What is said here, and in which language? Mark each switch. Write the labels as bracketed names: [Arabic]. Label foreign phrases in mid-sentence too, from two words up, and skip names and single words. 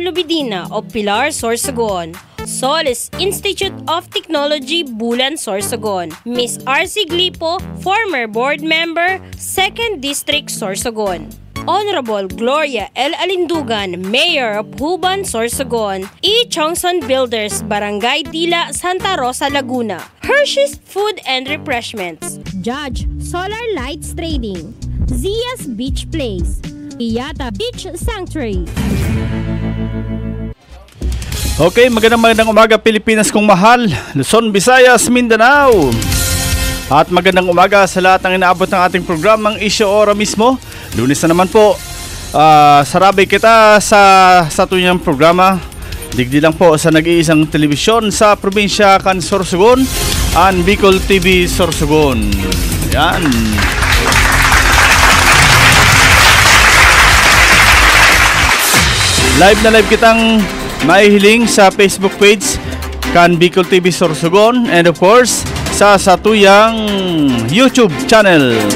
[Filipino] Lubidina of Pilar, Sorsogon, Solis Institute of Technology, Bulan, Sorsogon, Miss R.C. Glipo, former board member, 2nd District, Sorsogon, Honorable Gloria L. Alindugan, Mayor of Huban, Sorsogon, E. Chongson Builders, Barangay Dila, Santa Rosa, Laguna, Hershey's Food and Refreshments, Judge Solar Lights Trading, Zia's Beach Place, Iyata Beach Sanctuary. Okay, magandang umaga Pilipinas kong mahal, Luzon, Visayas, Mindanao. At magandang umaga sa lahat ng inaabot ng ating programang Issue Ora mismo. Lunes na naman po. [Bikol] Sarabay kita sa tuyang programa. Digdi lang po sa nag-iisang telebisyon sa probinsya kan Sorsogon, ang Bicol TV Sorsogon. Yan. Live na live kitang maihiling sa Facebook page kan Bicol TV Sorsogon, [English] and of course [Bikol] sa satuyang YouTube channel.